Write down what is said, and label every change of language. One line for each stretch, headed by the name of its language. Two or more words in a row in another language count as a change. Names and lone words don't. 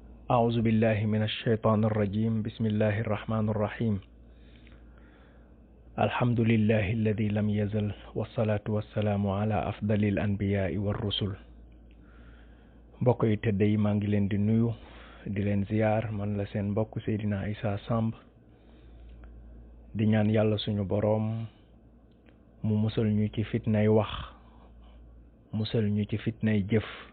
Arabic: أعوذ بالله من الشيطان الرجيم بسم الله الرحمن الرحيم الحمد لله الذي لم يزل والصلاة والسلام على أفضل الأنبياء والرسل
Wolof: mbokk yi tëdd yi maa ngi leen di nuyu di leen ziyaar man la seen mbokk Seydina Issa Samb di ñaan yàlla suñu boroom mu musal ñu ci fitnay wax musal ñu ci fitnay jëf